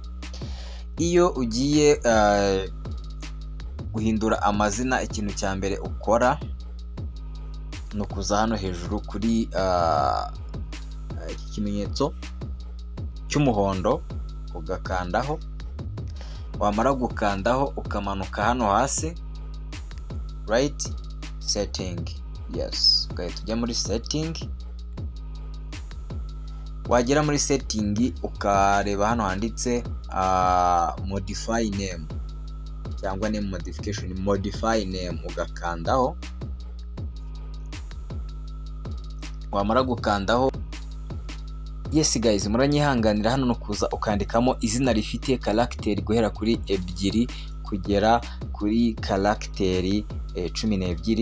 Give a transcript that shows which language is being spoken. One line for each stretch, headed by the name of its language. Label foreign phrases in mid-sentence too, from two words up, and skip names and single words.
Kinyarwanda: Iyo ugiye guhindura amazina, ikintu cya mbere ukora no kuza hano hejuru kuri ikimenyetso cy'umuhondo ugakandaho. Wamara gukandaho ukamanuka hano hasi
English: right setting.
Kinyarwanda: Yes, tujya muri setting. Wagera muri setting ukareba hano handitse
English: modify name
Kinyarwanda: cyangwa
English: name modification, modify name
Kinyarwanda: ugakandaho. Wamara gukandaho,
English: yes guys,
Kinyarwanda: muranyihanganira hano no kuza ukandikamo izina rifite karagiteri guhera kuri 2 kugera kuri karagiteri 12.